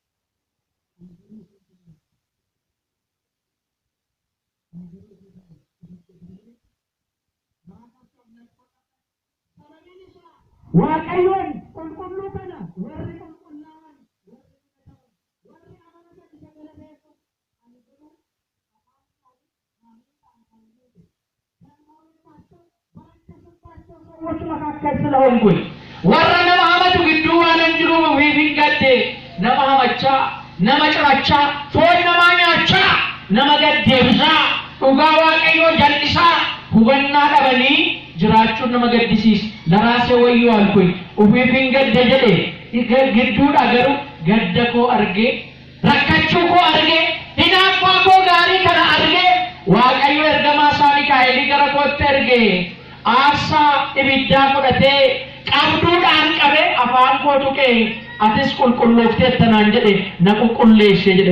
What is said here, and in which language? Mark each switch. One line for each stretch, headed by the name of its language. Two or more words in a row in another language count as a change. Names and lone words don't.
Oromo: Waaqayyoon qulqulluu kana warri qulqullaa'an warri amanatan isa galateessu ani garuu
Amharic: ሰዎች መካከል ስለሆንኩኝ
Oromo: warra nama amatu gidduu waanan jiruuf ofiif hin gadde nama hamachaa nama cirachaa foon namaa nyaachaa nama gaddeebisaa dhugaa Waaqayyoo jal'isaa hubannaa dhabanii jiraachuun nama gaddisiisa. Laraasee wayyoo alkuy ofiif hin gadde jedhe gidduudha garuu gadda koo argee rakkachuu koo argee hinaaffaa koo gaarii kana argee Waaqayyo ergamaa isaa Mikaa'elii gara kootti ergee aarsaa ibiddaa fudhatee qabduudhaan qabee afaan koo tuqee atis qulqulloofteetta naan jedhe na qulqulleessee jedhe.